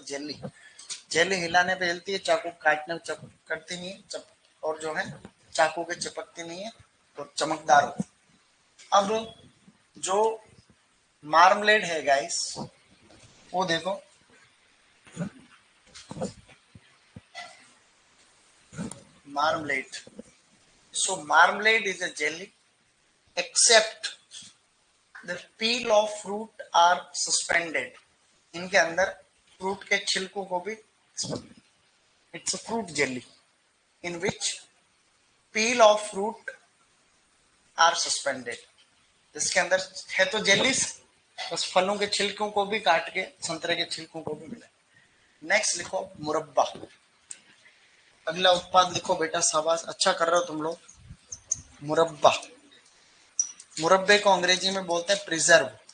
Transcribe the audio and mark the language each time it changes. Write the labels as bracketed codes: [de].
[hi] Jelly jelly हिलाने पे हिलती है, चाकू काटने में करती नहीं है, और जो है चाकू के चिपकती नहीं है, तो चमकदार होती है। अब जो मार्मलेड है गाइस, वो देखो, marmalade. [en] So marmalade is a jelly except the peel of fruit are suspended. [hi] इनके अंदर फ्रूट के छिलकों को भी, [en] it's a fruit jelly in which peel of fruit are suspended. [hi] इसके अंदर है तो जेलीस, बस फलों के छिलकों को भी काट के, संतरे के छिलकों को भी मिला। नेक्स्ट लिखो मुरब्बा। अगला उत्पाद लिखो बेटा, शाबाश, अच्छा कर रहे हो तुम लोग। मुरब्बा। मुरब्बे को अंग्रेजी में बोलते हैं प्रिजर्व।